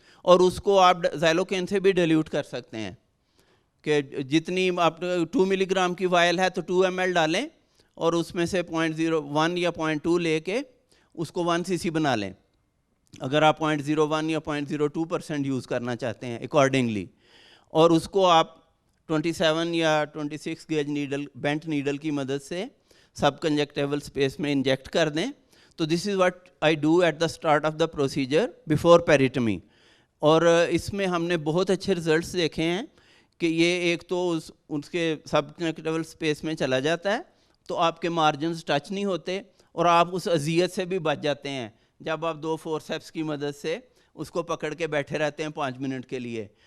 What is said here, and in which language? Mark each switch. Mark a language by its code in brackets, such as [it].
[ur] اور اس کو آپ زائلوکین سے بھی ڈیلیوٹ کر سکتے ہیں کہ جتنی آپ 2 ملی گرام کی وائل ہے تو 2 ml ڈالیں اور اس میں سے 0.01 یا 0.2 لے کے اس کو 1 cc بنا لیں, اگر آپ 0.01 یا 0.02% یوز کرنا چاہتے ہیں اکارڈنگلی. اور اس کو آپ 27 یا 26 گیج نیڈل, بینٹ نیڈل کی مدد سے سب کنجکٹیول اسپیس میں انجیکٹ کر دیں. [en] تو this is what I do at the start of the procedure before peritomy. [ur] اور اس میں ہم نے بہت اچھے ریزلٹس دیکھے ہیں کہ یہ ایک تو اس کے سب کنجکٹیول اسپیس میں چلا جاتا ہے تو آپ کے مارجنز ٹچ نہیں ہوتے اور آپ اس اذیت سے بھی بچ جاتے ہیں جب آپ 2 فورسیپس کی مدد سے اس کو پکڑ کے بیٹھے رہتے ہیں 5 منٹ کے لیے.